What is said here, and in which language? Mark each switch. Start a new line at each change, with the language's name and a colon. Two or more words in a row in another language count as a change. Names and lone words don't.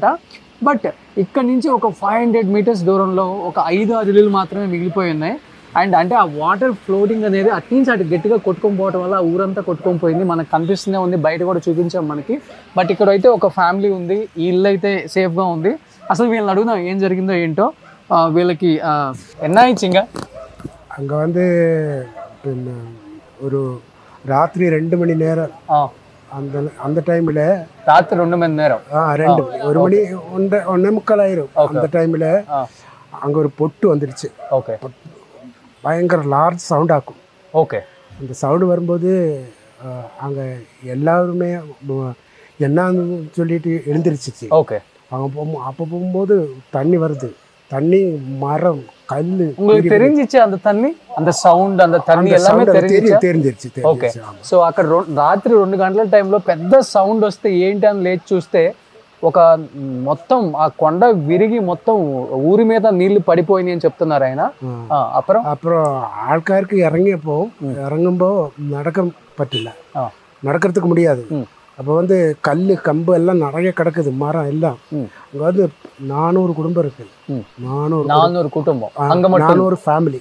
Telugu: బట్ ఇక్కడ నుంచి ఒక 500 మీటర్స్ దూరంలో ఒక 5-6 ఇల్లులు మాత్రమే మిగిలిపోయి ఉన్నాయి. అండ్ అంటే ఆ
English: water floating
Telugu: అనేది అటు నుంచి అటు గట్టిగా కొట్టుకొని పోవడం వల్ల ఊరంతా కొట్టుకొని పోయింది. మనకు కనిపిస్తూనే ఉంది, బయట కూడా చూపించాం మనకి. బట్ ఇక్కడ అయితే ఒక ఫ్యామిలీ ఉంది, ఈ ఇల్లు అయితే సేఫ్గా ఉంది. అసలు వీళ్ళని అడుగుదాం ఏం జరిగిందో ఏంటో. వీళ్ళకి ఎన్నా ఇచ్చింగా
Tamil: அங்கே வந்து ஒரு ராத்திரி 2 மணி நேரம் அந்த அந்த டைமில் రాత్రి 2 மணி நேரம் 2 மணி 1 மணி 1:45 ஆயிரும். அந்த டைமில் அங்கே ஒரு பொட்டு வந்துடுச்சு. ஓகே, பயங்கர
English: large sound
Tamil: ஆக்கும். ஓகே, அந்த சவுண்டு வரும்போது அங்கே எல்லாருமே என்னன்னு சொல்லிட்டு எழுந்திருச்சிச்சு. ஓகே. அங்கே அப்போ போகும்போது தண்ணி வருது, தண்ணி மரம் கல். உங்களுக்கு தெரிஞ்சிச்சு அந்த தண்ணி, அந்த సౌండ్, அந்த தண்ணி எல்லாமே தெரிஞ்சிருச்சு.
Telugu: ఓకే. సో అక్కడ రాత్రి 2 గంటల టైంలో పెద్ద సౌండ్ వస్తే ఏంటి అని లేచి చూస్తే ఒక మొత్తం ఆ కొండ విరిగి మొత్తం ఊరి మీద నీళ్లు పడిపోయినాయి అని చెప్తున్నారు ఆయన.
Tamil: அப்புறம் ஆட்காருக்கு இறங்கும்போ நடக்க பറ്റില്ല, நடக்கிறதுக்கு முடியாது. அப்போ வந்து கல் கம்பு எல்லாம் நிறைய கிடக்குது, மரம் எல்லாம். அங்கே வந்து 400 குடும்பம் இருக்கு. 400 குடும்பம், 400 ஃபேமிலி.